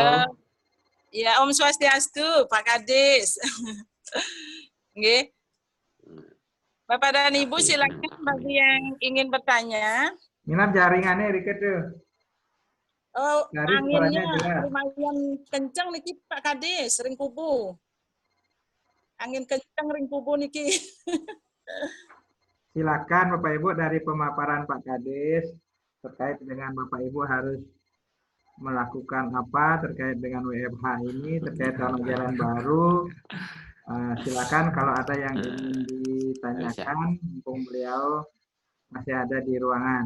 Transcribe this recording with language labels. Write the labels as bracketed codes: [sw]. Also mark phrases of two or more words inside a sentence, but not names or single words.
[id] Ya, Om Swastiastu, Pak Kadis. Nggih. Bapak dan Ibu silakan bagi yang ingin bertanya. Minat jaringannya dikit tuh. Oh, Dari anginnya suaranya lumayan kencang niki Pak Kadis, [ban] ring kubu. [id] Angin kencang [ban] ring kubu niki. [id] Silakan Bapak Ibu dari pemaparan Pak Kades terkait dengan Bapak Ibu harus melakukan apa terkait dengan WFH ini, terkait tahun ajaran baru. Silakan kalau ada yang ingin ditanyakan, mumpung beliau masih ada di ruangan.